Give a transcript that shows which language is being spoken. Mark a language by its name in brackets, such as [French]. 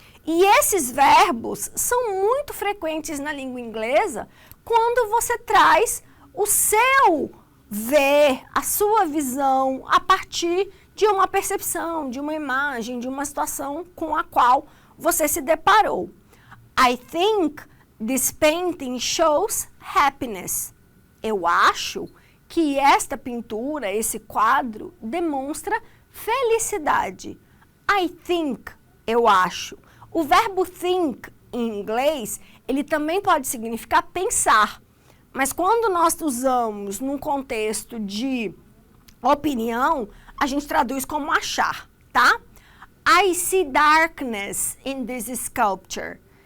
[Portuguese] E esses verbos são muito frequentes na língua inglesa quando você traz o seu ver, a sua visão a partir de uma percepção, de uma imagem, de uma situação com a qual você se deparou. [English] I think this painting shows happiness. [Portuguese] Eu acho que esta pintura, esse quadro, demonstra felicidade. [English] I think, [Portuguese] eu acho. O verbo think, em inglês, ele também pode significar pensar. Mas quando nós usamos num contexto de opinião, a gente traduz como achar, tá? [English] I see darkness in this sculpture.